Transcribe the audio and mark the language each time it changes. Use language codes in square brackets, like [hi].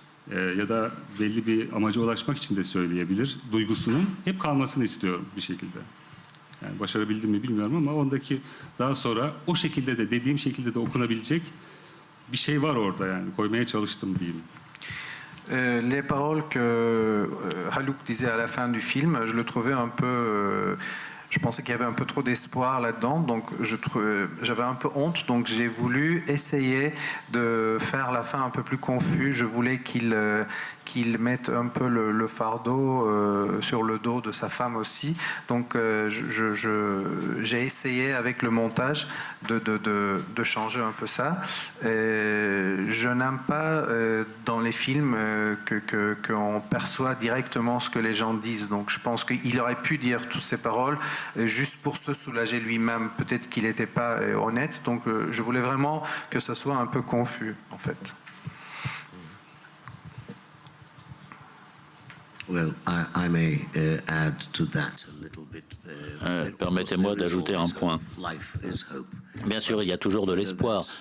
[tr] Ya da belli bir amaca ulaşmak için de söyleyebilir. Duygusunun hep kalmasını istiyorum bir şekilde. Yani başarabildim mi bilmiyorum ama ondaki daha sonra o şekilde de dediğim şekilde de okunabilecek bir şey var orada yani. Koymaya çalıştım diyeyim. [fr] Les paroles que Haluk disait à la fin du film, je le trouvais un peu... Je pensais qu'il y avait un peu trop d'espoir là-dedans, donc j'avais un peu honte, donc j'ai voulu essayer de faire la fin un peu plus confus. Je voulais qu'il mette un peu le fardeau sur le dos de sa femme aussi. Donc j'ai essayé avec le montage de changer un peu ça. Je n'aime pas dans les films qu'on perçoit directement ce que les gens disent, donc je pense qu'il aurait pu dire toutes ces paroles juste pour se soulager lui-même. Peut-être qu'il n'était pas honnête, donc je voulais vraiment que ce soit un peu confus, en fait. [en] Well, I may add to that a little bit. [fr] Permettez-moi d'ajouter un point. Bien sûr, il y a toujours de l'espoir.